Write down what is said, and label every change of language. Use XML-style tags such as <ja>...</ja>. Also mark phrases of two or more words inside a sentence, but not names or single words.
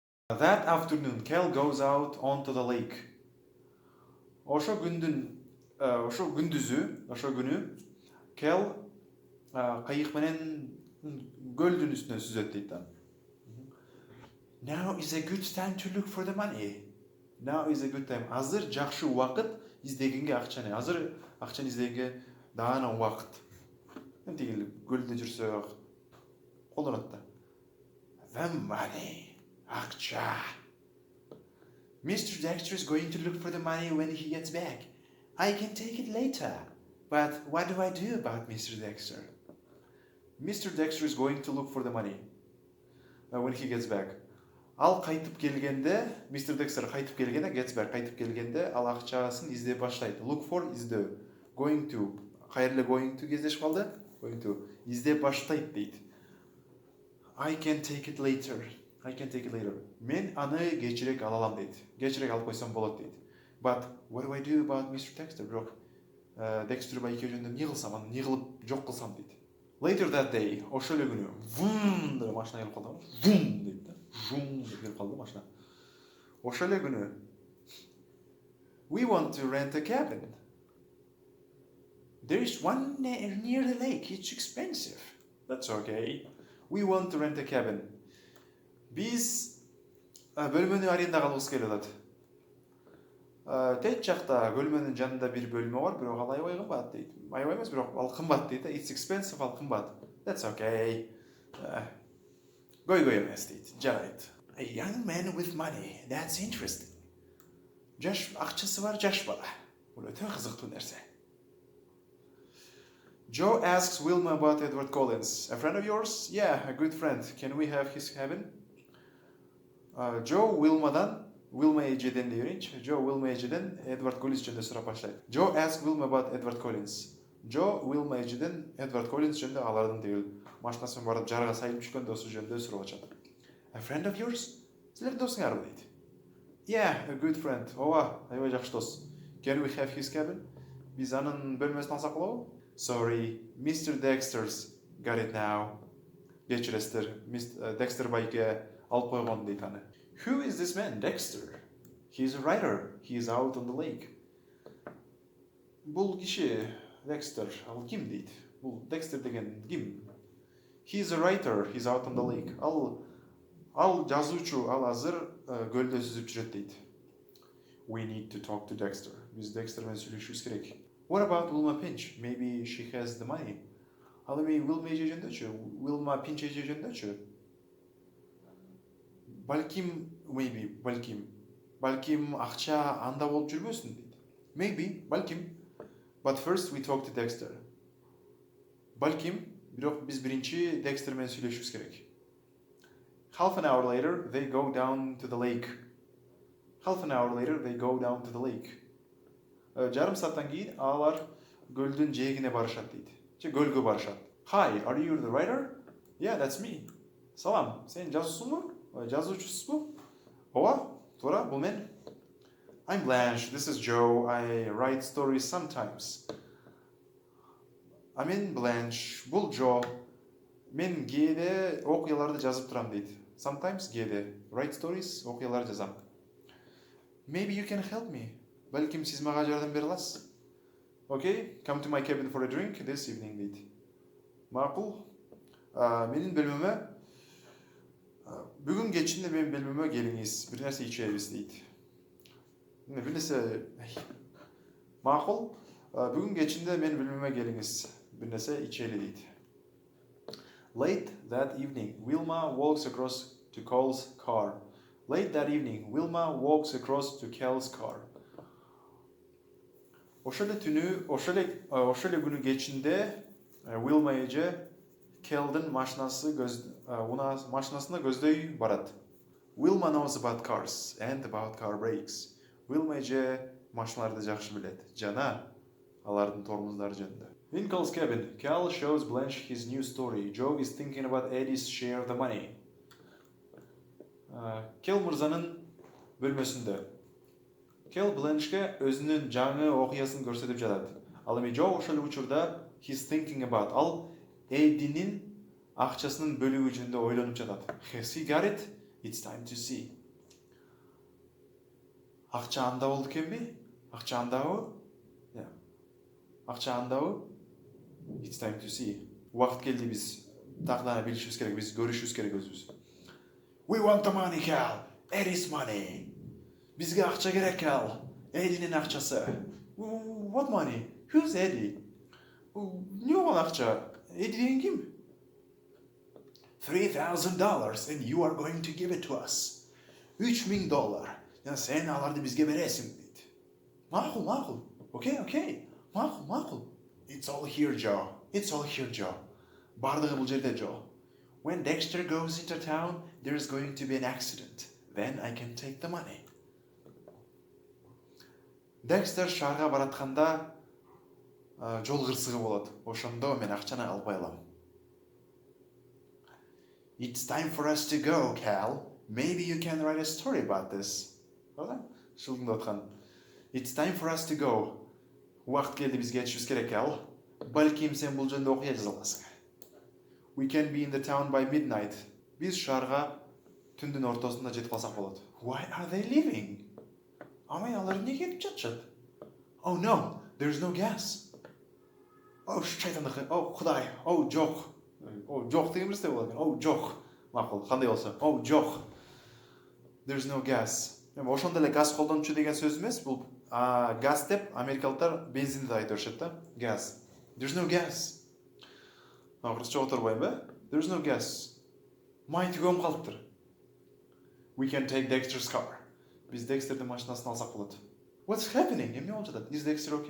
<en>That afternoon, Kel goes out onto the lake.</en> <ky>Ошо күнү Kel кайык менен көлдүн үстүнө сүзөт дейт.</ky> <en>Now is a good time to look for the money. Now is a good time.</en> <ky>Азыр жакшы убакыт издегенге акчаны. Азыр акчаны издегенге даана убакыт. Тигил көлдө жүрсө колдонот да.</ky> <en>The money. Акча. Mr. Dexter is going to look for the money when he gets back. I can take it later. But what do I do about Mr. Dexter? Mr. Dexter is going to look for the money when he gets back.</en> <ky>Ал кайтып келгенде, Mr. Dexter кайтып келгенде,</ky> <en>gets back</en> <ky>кайтып келгенде, ал акчасын издеп баштайт.</ky> <en>Look for издөө. Going to. Кайерле going to</en> <ky>кездешип калды?</ky> <en>Going to.</en> <ky>Издеп баштайт дейт.</ky> <en>I can take it later. I can take it later.</en> <ky>Мен аны кечирээк ала алам дейт. Кечирээк алып койсом болот дейт.</ky> <en>But what do I do about Mr. Dexter?</en> <ky>Бирок Dexter байке жөнүндө эмне кылсам, аны эмне кылып жок кылсам дейт.</ky> <en>Later that day,</en> <ky>ошол эле күнү, вум деп машина келип калды. Вум дейт да. Жум деп келип калды машина. Ошол эле күнү.</ky> <en>We want to rent a cabin. There is one near the lake. It's expensive. That's okay. We want to rent a cabin.</en> <ky>Биз бөлмөнү арендага алабыз келип атат. Тет жакта бөлмөнүн жанында бир бөлмө бар, бирок ал аябай кымбат дейт. Аябай эмес, бирок ал кымбат дейт.</ky> <en>It's expensive,</en> <ky>ал кымбат.</ky> <en>That's okay.</en> <ky>Гой эмес дейт. Жарайт.</ky> <en>A young man with money. That's interesting.</en> <ky>Жаш акчасы бар жаш бала. Бул өтө кызыктуу нерсе.</ky> <en>Joe asks Wilma about Edward Collins. A friend of yours? Yeah, a good friend. Can we have his cabin?</en> <ky>Joe Wilma эжеден деп берейинчи. Joe Wilma эжеден Edward Collins жөнүндө сурап баштайт.</ky> <en>Joe asks Wilma about Edward Collins.</en> <ky>Joe Wilma эжеден Edward Collins жөнүндө алардын тигил машинасы менен барып жарга сайылып түшкөн досу жөнүндө сурап ачат.</ky> <en>A friend of yours?</en> <ky>Силердин досуңарбы дейт.</ky> <en>Yeah, a good friend.</en> <ky>Ооба, аябай жакшы дос.</ky> <en>Can we have his cabin?</en> <ky>Биз анын бөлмөсүн алсак болобу?</ky> <en>Sorry, Mr. Dexter's got it now.</en> <ky>Кечиресиздер, Dexter байке алып койгон дейт аны.</ky> <en>Who is this man, Dexter? He's a writer. He's out on the lake.</en> <ky>Бул киши Dexter, ал ким дейт? Бул Dexter деген ким?</ky> <en>He's a writer. He's out on the lake.</en> <ky>Ал жазуучу, ал азыр көлдө сүзүп жүрөт дейт.</ky> <en>We need to talk to Dexter.</en> <ky>Биз Dexter менен сүйлөшүбүз керек.</ky> <en>What about Wilma Pinch? Maybe she has the money.</en> <ky>Ал эми Wilma эже жөнүндөчү? Wilma Pinch эже жөнүндөчү? Балким акча анда болуп жүрбөсүн дейт.</ky> <en>Maybe, балким. But first we talk to Dexter.</en> <ky>Балким, бирок биз биринчи Dexter менен сүйлөшүбүз керек.</ky> <en>Half an hour later, they go down to the lake.</en> <ky>Жарым сааттан кийин алар көлдүн жээгине барышат дейт. Көлгө барышат.</ky> <en>Hi, are you the writer? Yeah, that's me.</en> <ky>Салам, сен жазуусуңбу? Жазуучусузбу? Ооба, туура, бул мен.</ky> <en>I'm Blanche, this is Joe. I write stories sometimes.</en> <ky>Мен Blanche, бул Joe. Мен кээде окуяларды жазып турам дейт.</ky> <en>Sometimes кээде write stories,</en> <ky>окуяларды жазам.</ky> <en>Maybe you can help me.</en> <ky>Балким сиз мага жардам бере аласыз.</ky> <en>Okay, come to my cabin for a drink this evening дейт.</en> <ky>Макул. Менин бөлмөмө бүгүн кечинде менин бөлмөмө келиңиз. Бир нерсе ичебиз дейт. Бир нерсе макул. Бүгүн кечинде менин бөлмөмө келиңиз. Бир нерсе ичели дейт.</ky> <en>Late that evening, Wilma walks across to Cal's car.</en> <ky>Ошол эле күнү кечинде Wilma эже Келдин машинасына көздөй барат.</ky> <en>Wilma knows about cars and about car brakes.</en> <ky>Wilma эже машиналарды жакшы билет жана алардын тормоздору жөнүндө.</ky> <en>In Cal's cabin, Cal shows Blanche his new story. Joe is thinking about Eddie's share of the money.</en> <ky>Kel мырзанын бөлмөсүндө. Kel Blanche'ке өзүнүн жаңы окуясын көрсөтүп жатат. Ал эми Joe ошол учурда</ky> <en>he's thinking about.</en> <ky>Ал Эддинин акчасынын бөлүгү жөнүндө ойлонуп жатат.</ky> <en>Has he got it? It's time to see.</en> <ky>Акча анда болду экенби? Акча андабы? Акча андабы?</ky> <en>It's time to see.</en> <ky>Убакыт келди, биз тагдана билишибиз керек, биз көрүшүбүз керек өзүбүз.</ky> <en>We want the money, Cal. Eddie's money.</en> <ky>Бизге акча керек, Cal. Эдинин акчасы.</ky> <en>What money? Who's Eddie?</en> <ky>Не болгон акча? Эдди деген ким?</ky> <en>$3,000 and you are going to give it to us. $3,000.</en> <ky>Жана сен аларды бизге бересиң дейт. Макул. Okay. Макул.</ky> <en>It's all here, Joe.</en> <ky>Бардыгы бул жерде, Joe.</ky> <en>When Dexter goes into town, there's going to be an accident. Then I can take the money.</en> <ky>Dexter шаарга баратканда жол кырсыгы болот. Ошондо мен акчаны албай алам.</ky> <en>It's time for us to go, Cal. Maybe you can write a story about this.</en> <ky>Шылдыңдап аткан.</ky> <en>It's time for us to go.</en> <ky>Убакыт келди, бизге кетишибиз керек, Cal. Балким сен бул жөнүндө окуя жаза аласың.</ky> <en>We can be in the town by midnight.</en> <ky>Биз шаарга түндүн ортосунда жетип калсак болот.</ky> <en>Why are they leaving?</en> <ky>Амай алар эмнеге кетип жатышат?</ky> <en>Oh no, there's no gas.</en> <ky>Oh шайтандык. Oh Кудай. Oh жок. Oh жок деген нерсе болот. Oh жок. Макул, кандай болсо? Oh жок.</ky> <en>There's no gas.</en> <ky>Ошондо эле газ колдончу деген сөз эмес, бул газ деп америкалыктар бензинди айтып беришет да.</ky> <en>Gas. There's no gas.</en> <ky>Кыргызча оторбойм ба?</ky> <en>There's no gas.</en> <ky>Май түгөнүп калыптыр.</ky> <en>We can take Dexter's car.</en> <ky>Биз Dexter'дин машинасын алсак болот.</ky> <en>What's happening?</en> <ky>Эмне болуп жатат?</ky> <en>Is Dexter okay?</en>